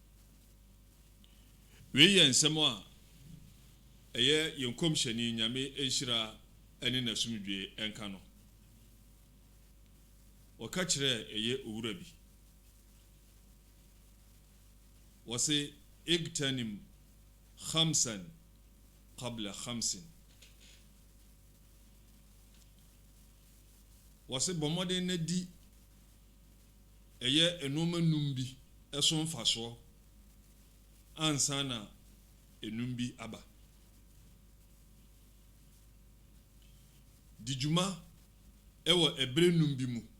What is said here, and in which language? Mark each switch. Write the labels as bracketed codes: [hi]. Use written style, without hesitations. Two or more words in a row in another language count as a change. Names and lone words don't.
[ak] wei yɛ nsɛm a ɛyɛ yɛn kɔmhyɛni nyame enhyira ɛne n'asomdwe ɛnka no wɔka kyerɛ ɛyɛ owura bi wɔse [ar] اغتنم خمسا قبل خمس [ak] wɔse bɔmmɔden na di ɛyɛ enoma num bi ɛso mfasoɔ ansa na enum bi aba di dwuma ɛwɔ ɛbere num bi mu